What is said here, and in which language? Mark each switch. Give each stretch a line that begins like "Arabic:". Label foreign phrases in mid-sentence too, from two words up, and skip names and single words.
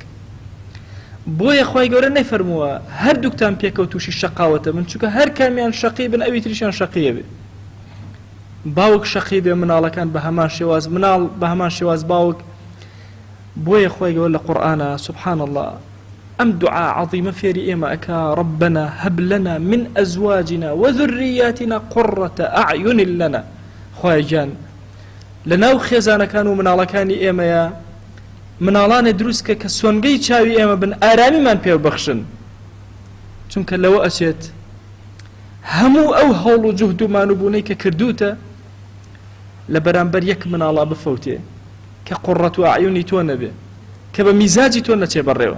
Central Kurdish: بۆیە خوای گەورە نەیفەرمووە هەردووکتان پێکەوە تووشی شەقاوەتە من، چونکە هەر کامیان شەقی بن ئەوی تریشیان شەقیە بێ. باوک شەقی بێ، مناڵەکان بە هەمان شێواز، مناڵ بە هەمان شێواز باوک. بۆیە خوای گەورە لە قورئانە
Arabic: سبحان الله
Central Kurdish: ئەم دوعا عەظیمە فێری ئێمە ئەکا
Arabic: ربنا هب لنا من ئەزواجنا وذرياتنا قرة أعين لنا.
Central Kurdish: خوای گیان لەناو خێزانەکان و مناڵەکانی ئێمەیە مناڵانێ دروستکە کە سۆنگەی چاوی ئێمە بن، ئارامیمان پێ بەخشن، چونکە لەوە ئەچێت هەموو ئەو هەوڵ و جوهد و مانوبوونەی کە کردوتە لە بەرامبەر یەک مناڵا بفەوتێ کە قوڕەت و ئەعیونی تۆ نەبێ، کە بە میزاجی تۆ نەچێ بەڕێوە.